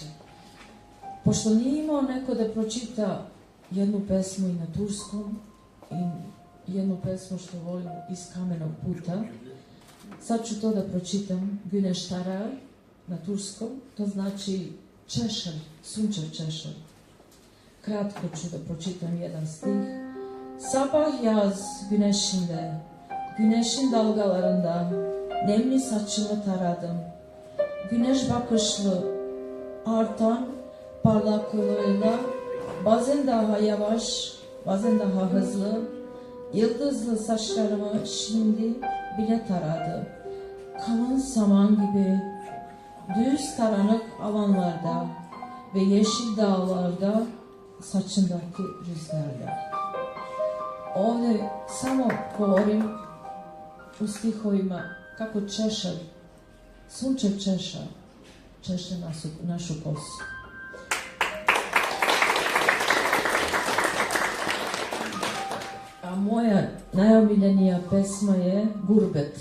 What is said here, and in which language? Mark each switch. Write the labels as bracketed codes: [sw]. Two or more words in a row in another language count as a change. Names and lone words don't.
[sr] Pošto nije imao neko da pročita jednu pesmu i na turskom i jednu pesmu što volim iz Kamenog puta, sad ću to da pročitam, Güneş tarar na turskom, to znači češar, sunčev češar. Kratko ću da pročitam jedan stih. [tr] Sabah yaz güneşinde, güneşin dalgalarında nemli saçımı taradım. Güneş bakışlı, artan parlaklığıyla bazen daha yavaş, bazen daha hızlı, yıldızlı saçlarımı şimdi bile taradı. Kalın saman gibi düz karanlık alanlarda ve yeşil dağlarda saçındaki rüzgarla. [sr] Ovdje samo govorim u stihovima kako češar, sunčev češar, češe našu kosu. A moja najomiljenija pesma je Gurbet.